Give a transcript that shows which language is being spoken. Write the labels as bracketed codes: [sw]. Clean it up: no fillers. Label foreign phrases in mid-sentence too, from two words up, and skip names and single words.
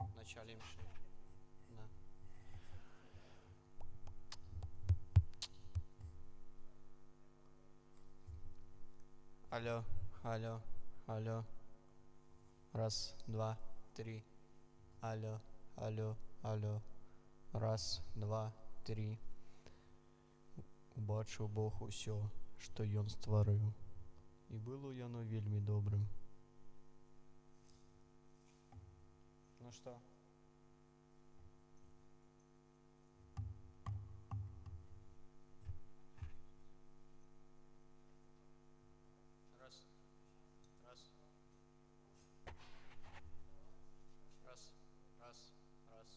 [ru] В начале имши. Да. Алло, алло, алло. Раз, два, три. Алло, алло, алло. Раз, два, три. [be] Убачив Бог усё, што ён стварыў. І было яно вельмі добрым. [ru] Ну что? Раз. Раз. Раз. Раз. Раз.